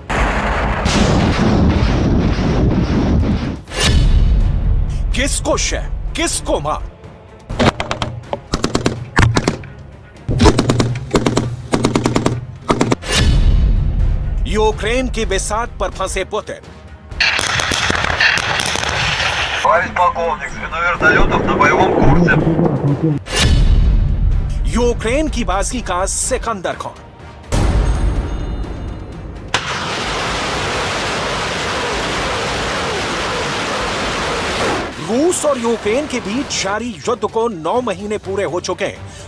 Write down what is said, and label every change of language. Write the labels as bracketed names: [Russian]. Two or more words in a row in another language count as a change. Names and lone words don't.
[Hindi] किसको शह, किसको मार। यूक्रेन की बिसात पर फंसे पुतिन। [Russian] Товарищ полковник, звено вертолетов на боевом курсе. [Hindi] यूक्रेन की बाजी का सिकंदर खान। रूस और यूक्रेन के बीच जारी युद्ध को 9 महीने पूरे हो चुके हैं।